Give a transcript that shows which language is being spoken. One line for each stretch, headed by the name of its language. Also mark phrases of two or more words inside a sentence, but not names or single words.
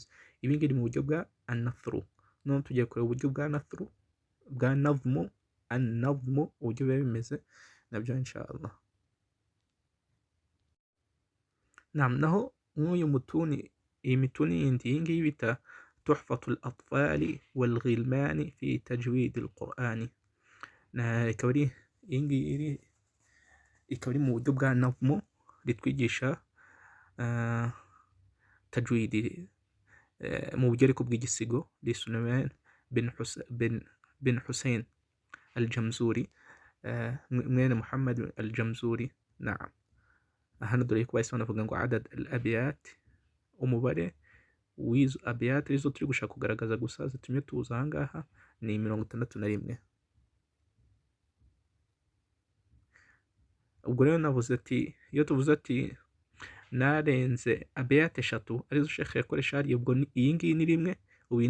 Kinyarwanda: Ibi ngibi mu buryo bwa an-nathru. None tugiye kureba uburyo bwa nathru, bwa nazmu, an-nazmu, uburyo biba bimeze nabyo inshallah. Naam, naho nk'uyu mutuni, iyi mituni yindi, iyi ngiyi bita tuhfatul atfali wal ghilmani fi tajwid al-Qur'ani, ikaba ari iyi ngiyi, ikaba ari mu buryo bwa nazmu, ritwigisha tajwidi mu buryo ariko bw'igisigo, li Sulaiman bin Hussein al-Jamzuri, mwene Muhammad al-Jamzuri. Naam, hano dore ko bahise banavuga ngo
Arabic: عدد الأبيات,
Kinyarwanda: umubare w'izo abyat arizo turi gushaka kugaragaza gusa zitumye tuza aha ngaha ni 61. Ubwo rero navuze ati, iyo tuvuze ati narenze abyat 3 arizo Sheikh yakoresha hariya, ubwo iyi ngiyi ni 1, ubu iyi